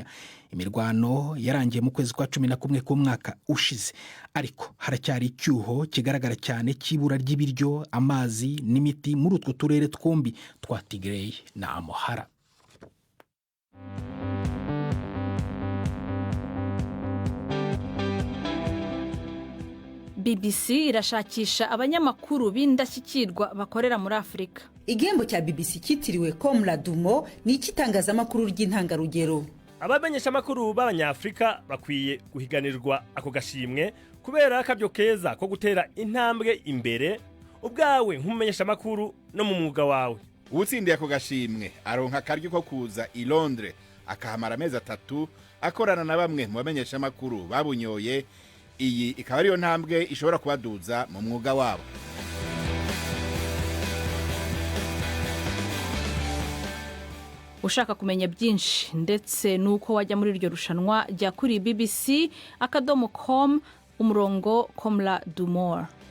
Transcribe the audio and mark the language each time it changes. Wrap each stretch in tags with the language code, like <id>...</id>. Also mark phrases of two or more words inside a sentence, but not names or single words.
<rw>Imirwano yarangiye mu kwezi kwa 11 k'umwaka ushize, ariko haracyari icyuho kigaragara cyane cy'ibura ry'ibiryo, amazi n'imiti muri utwo turere twombi twa Tigray na Amhara. BBC irashakisha abanyamakuru b'indashyikirwa bakorera muri Afurika. Igihembo cya BBC cyitiriwe Comrade Dumo ni icy'itangazamakuru ry'intangarugero.</rw> <rn>Abamenyesha makuru b'abanyafrika bakwiye guhiganirwa ako gashimwe kubera akabyo keza ko gutera intambwe imbere ubwawe nk'umumenyesha makuru no mu mwuga wawe. Utsindiye ako gashimwe aronka akaryo ko kuza i Londres akahamara amezi 3 akorana na bamwe mu bamenyesha makuru babunyoye. Iyi ikaba ariyo ntambwe ishobora kubaduza mu mwuga wabo.</rn> <rw>Ushaka kumenya byinshi ndetse nuko wajya muri iryo rushanwa, jya kuri bbc.com umurongo Comrade Dumo.</rw>